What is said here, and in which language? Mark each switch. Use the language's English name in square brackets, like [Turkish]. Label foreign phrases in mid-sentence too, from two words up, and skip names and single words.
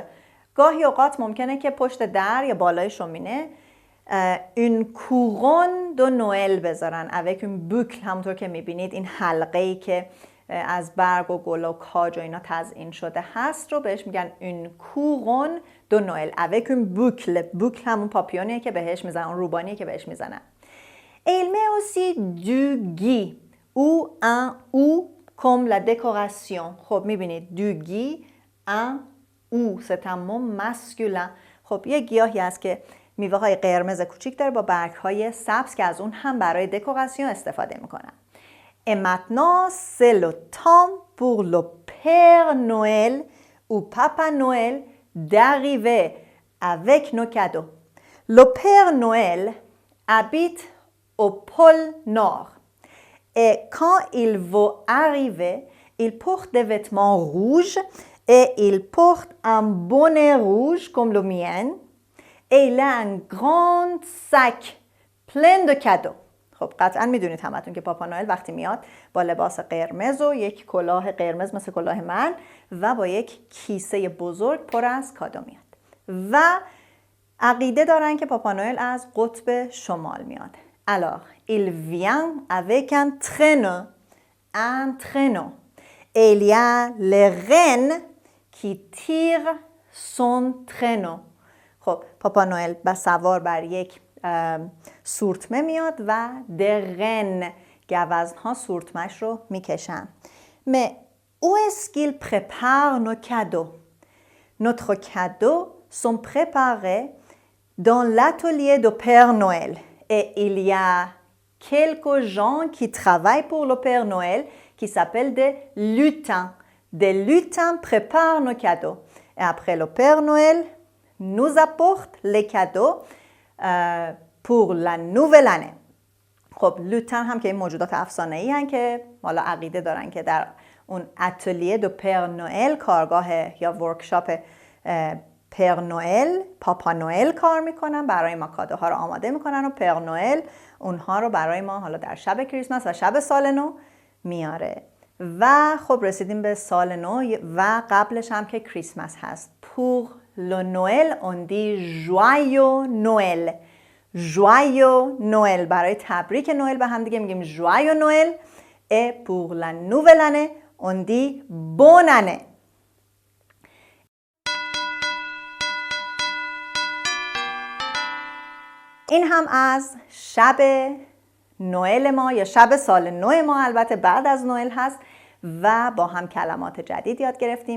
[Persian] گاهی اوقات ممکنه که پشت در یا بالای شومینه این [French] couronne de Noël [Persian] بذارن [French] avec une boucle. [Persian] همونطور که میبینید این حلقه‌ای که از برگ و گل و کاج و اینا تزیین شده هست رو بهش میگن [French] une couronne de Noël avec une boucle. [Persian] boucle همون پاپیونیه که بهش میزنن، اون روبانیه که بهش میزنن. [French] Et il met aussi du gui ou un ou comme la décoration. [Persian] خب میبینید [French] du gui, un ou c'est un mot masculin. [Persian] خب یه گیاهی هست که میوه های قرمز کوچیک داره با برگ های سبز که از اون هم برای دکوراسیون استفاده میکنن. [French] Et maintenant, c'est le temps pour le Père Noël ou Papa Noël d'arriver avec nos cadeaux. Le Père Noël habite au pôle Nord. Et quand il va arriver, il porte des vêtements rouges et il porte un bonnet rouge comme le mien. Et il a un grand sac plein de cadeaux. [Persian] خب قطعا میدونید همتون که پاپا نوئل وقتی میاد با لباس قرمز و یک کلاه قرمز مثل کلاه من و با یک کیسه بزرگ پر از کادو میاد و عقیده دارن که پاپا نوئل از قطب شمال میاد. [French] Alors, il vient avec un traîneau. Et il y a les rennes qui tirent son traîneau. [Persian] خب پاپا نوئل سوار بر یک سورتمه میاد و درن گوزنها سورتمش رو میکشن. [French] Mais où est-ce qu'il prépare nos cadeaux? Notre cadeaux sont préparés dans l'atelier de Père Noël. Et il y a quelques gens qui travaillent pour le Père Noël qui s'appellent des lutins. Des lutins préparent nos cadeaux. Et après le Père Noël nous apporte les cadeaux pour la nouvelle année. [Persian] خب لوتن هم که این موجودات افسانه‌ای هستن که حالا عقیده دارن که در اون [French] atelier du Père Noël [Persian] کارگاه یا ورکشاپ پر نوئل پاپا نوئل کار میکنن، برای ما کادوها رو آماده میکنن و پر نوئل اونها رو برای ما حالا در شب کریسمس و شب سال نو میاره. و خب رسیدیم به سال نو و قبلش هم که کریسمس هست. [French] pour le Noël on dit joyeux Noël. joyeux Noël. [Persian] برای تبریک نوئل به هم دیگه میگیم [French] joyeux Noël. et pour la nouvelle année on dit bonne année. [Persian] این هم از شب نوئل ما یا شب سال نو ما، البته بعد از نوئل هست و با هم کلمات جدید یاد گرفتیم.